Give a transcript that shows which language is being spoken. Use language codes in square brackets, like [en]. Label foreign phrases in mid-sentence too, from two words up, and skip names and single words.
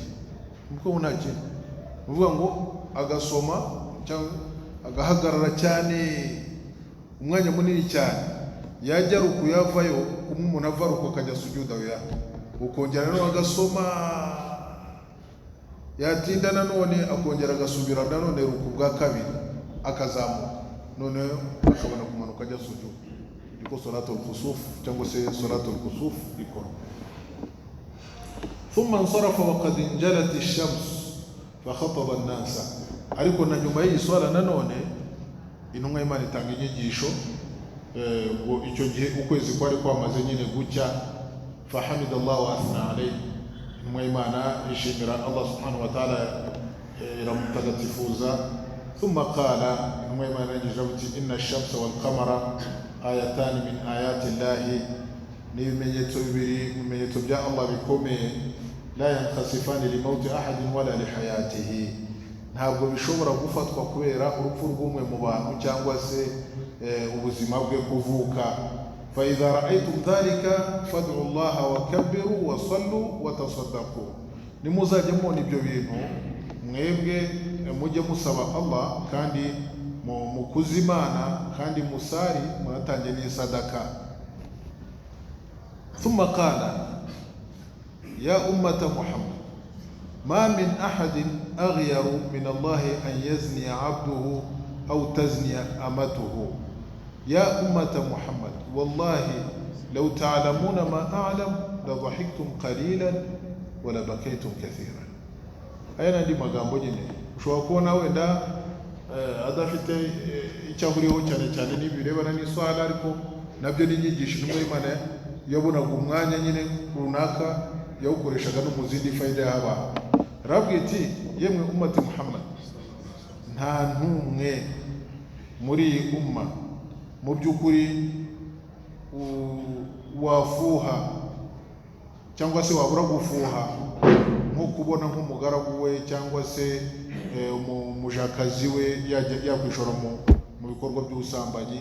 [rw] Nuko unaki uvuga ngo agasoma cyangwa agahagarara cyane umwanya munini cyane, yajya ruku yavayo kumwe umuntu ava ruku akajya sujuda ya ukongera no agasoma, yatinda nanone akongera agasubira nanone ruku bwa kabiri akazamuka, none akabona kumanuka ajya sujuda. Niko [ar] صلاة الخسوف [rw] cyangwa se [ar] صلاة الخسوف [rw] ikora. [ar] ثم انصرف وقد انجلت الشمس فخطب الناس. [rw] Ariko na nyuma y'iyi swala nanone intumwa y'Imana itanga inyigisho ngo icyo gihe ukwezi kwari kwamaze nyine gucya. [ar] فحمد الله وأثنى عليه, [rw] intumwa y'Imana ishimira Allah [ar] سبحانه وتعالى, [rw] iramutagatifuza. [ar] ثم قال, [rw] intumwa y'Imana yagize ati [ar] إن الشمس والقمر آيتان من آيات الله, [rw] ni ibimenyetso bibiri mu bimenyetso bya Allah bikomeye. [ar] لا ينخسفان لموت أحد ولا لحياته, [rw] ntabwo bishobora gufatwa kubera urupfu rw'umwe mu bantu cyangwa se ubuzima bwe kuvuka. [ar] فإذا رأيتم ذلك فادعوا الله وكبروا وصلوا وتصدقوا, [rw] nimuzajye mubona ibyo bintu mwebwe mujye musaba Allah kandi mukuze Imana kandi musari munatange n'isadaka. [ar] ثم قال يا أمة محمد ما من أحد أغير من الله أن يزني عبده أو تزني أمته. يا أمة محمد والله لو تعلمون ما أعلم لضحكتم قليلا ولبكيتم كثيرا. [rw] Aya ndi magambo nyine ushobora kubona wenda adafite icyo ahuriyeho cyane cyane n'ibirebana n'iswala, ariko nabyo ni inyigisho intumwa y'Imana yabonaga umwanya nyine runaka yawukoreshaga no mu zindi fayida y'abantu. Arabwira ati yemwe ummati Muhammad, nta ntumwe muri iyi umma mu by'ukuri wafuha cyangwa se wabura gufuha nko kubona nk'umugaragu we cyangwa se umujakazi we yakwishora mu bikorwa by'ubusambanyi.